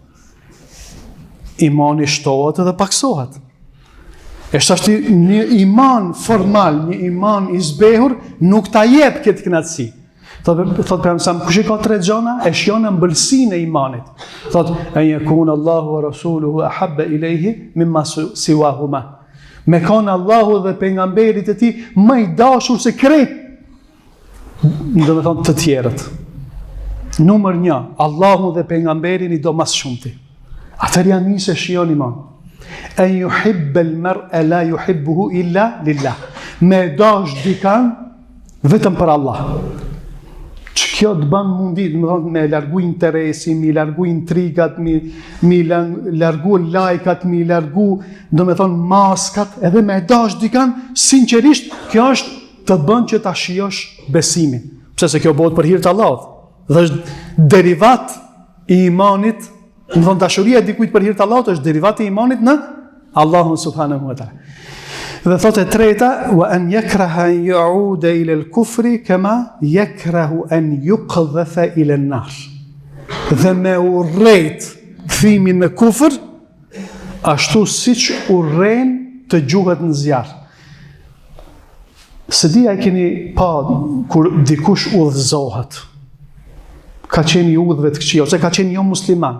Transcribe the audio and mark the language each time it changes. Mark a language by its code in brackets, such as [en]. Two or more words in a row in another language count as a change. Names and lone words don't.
[sq] Imani shtohet edhe paksohet. Është një iman formal, një iman i zbehur, nuk ta jep këtë kënaqësi. Thot për mësam, kush i ka tre gjona, e shjon ëmbëlsinë e imanit. [ar] Thot, أن يكون الله ورسوله أحب إليه مما سواهما. [sq] Me kanë Allahu dhe pejgamberit e tij më i dashur se krejt, do të thonë të tjerët. Numër 1, Allahu dhe pejgamberin i do mas shumti. Atëherë janë nisë shijon iman. [ar] أن يحب المرء لا يحبه إلا لله. [sq] Me dash dikan vetëm për Allah. Që kjo të ban mundi, me largu interesi, mi largu intrigat, mi largu lajkat, mi largu, do me thonë, maskat, edhe me dash dikan, sinqerisht, kjo është të bën që ta shijosh besimin. Pse se kjo bëhet për hir të Allahut. Dhe është derivat i imanit. Në thonë, dashuria e dikujt për hir të Allahut është derivat i imanit në Allahun [ar] سبحانه وتعالى. [sq] Dhe thot e treta, [ar] وأن يكره أن يعود إلى الكفر كما يكره أن يقذف إلى النار. [sq] Dhe me urrejt thimin në kufër, ashtu siç urren të gjuhet në zjarr. Se dia e keni pa kur dikush udhëzohet. Ka qenë i udhëve të këqija, ose ka qenë jo musliman.